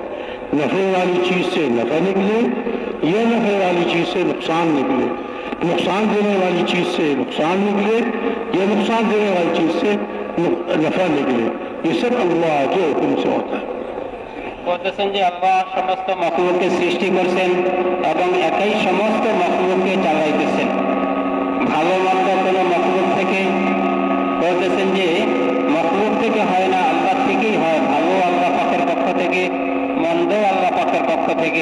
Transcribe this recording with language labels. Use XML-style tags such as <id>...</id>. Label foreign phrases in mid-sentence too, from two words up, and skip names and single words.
<ur>نفع والی چیز سے نفع نکلے یا نفع والی چیز سے نقصان نکلے، نقصان دینے والی چیز سے نقصان نکلے یا نقصان دینے والی چیز سے نفع نکلے، یہ سب اللہ کے حکم سے ہوتا ہے.</ur> <bn>বলতেছেন যে আল্লাহ সমস্ত মখলুককে সৃষ্টি করছেন এবং একই সমস্ত মখলুককে চালাইতেছেন। ভালো মন্দ কোনো মখলুক থেকে বলতেছেন যে মখলুক থেকে হয় না, আল্লাহ থেকেই হয়। ভালো আল্লাহ পাকের পক্ষ থেকে, মন্দ আল্লাহ পাকের পক্ষ থেকে।</bn>